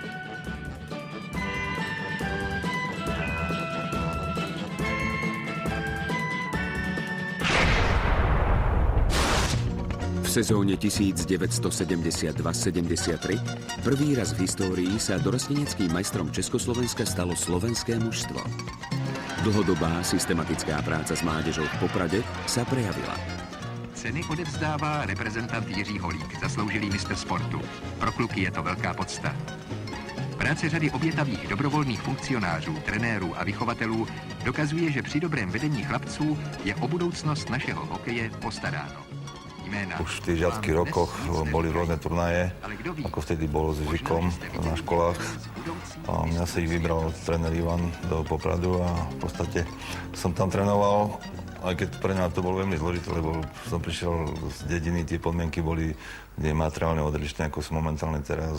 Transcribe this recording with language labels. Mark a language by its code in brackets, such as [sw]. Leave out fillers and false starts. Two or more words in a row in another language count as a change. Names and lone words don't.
[sk] V sezóne 1972-73 prvý raz v histórii sa dorosteneckým majstrom Československa stalo slovenské mužstvo. Dlhodobá systematická práca s mládežou v Poprade sa prejavila. [cs] Ceny odevzdává reprezentant Jiří Holík, zasloužilý mistr sportu. Pro kluky je to velká podsta. Práce řady obětavých dobrovolných funkcionářů, trenérů a vychovatelů dokazuje, že při dobrém vedení chlapců je o budoucnost našeho hokeje postaráno. [sk] Už v tých žiackých rokoch boli rôzne turnaje, ako vtedy bolo s Žikom na školách. A mňa si ich vybral tréner Ivan do Popradu a v podstate som tam trénoval aj keď pre mňa to bolo veľmi zložité, lebo som prišiel z dediny, tie podmienky boli materiálne odlišné, ako sú momentálne teraz.